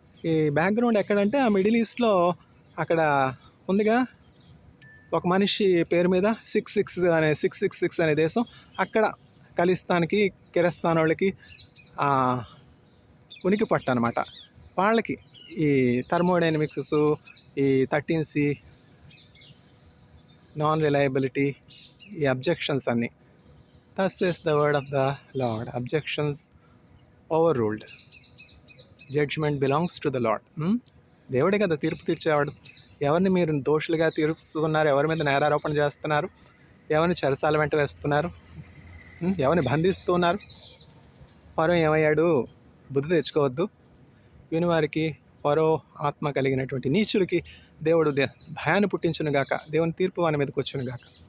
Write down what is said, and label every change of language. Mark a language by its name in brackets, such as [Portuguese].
[Telugu] ఈ బ్యాక్గ్రౌండ్ ఎక్కడంటే ఆ మిడిల్ ఈస్ట్లో అక్కడ ఉందిగా ఒక మనిషి పేరు మీద 666 అనే దేశం. అక్కడ ఖలిస్తాన్కి కిరస్థాన్ వాళ్ళకి ఉనికి పట్టు అనమాట. వాళ్ళకి ఈ థర్మోడైనమిక్స్, ఈ 13C, నాన్ రిలయబిలిటీ, ఈ అబ్జెక్షన్స్ అన్నీ. [English] thus says the word of the Lord, objections overruled, judgment belongs to the Lord. [Telugu] దేవుడే కదా తీర్పు తీర్చేవాడు. ఎవరిని మీరు దోషులుగా తీర్పుస్తున్నారు, ఎవరి మీద నేరారోపణ చేస్తున్నారు, ఎవరిని చెరసాల వెంట వేస్తున్నారు, ఎవరిని బంధిస్తూ ఉన్నారు. ఫరో ఏమయ్యాడు? బుద్ధి తెచ్చుకోవద్దు. వినివారికి ఫరో ఆత్మ కలిగినటువంటి నీచులకి దేవుడు భయాన్ని పుట్టించునుగాక. దేవుని తీర్పు వాని మీదకి వచ్చునుగాక.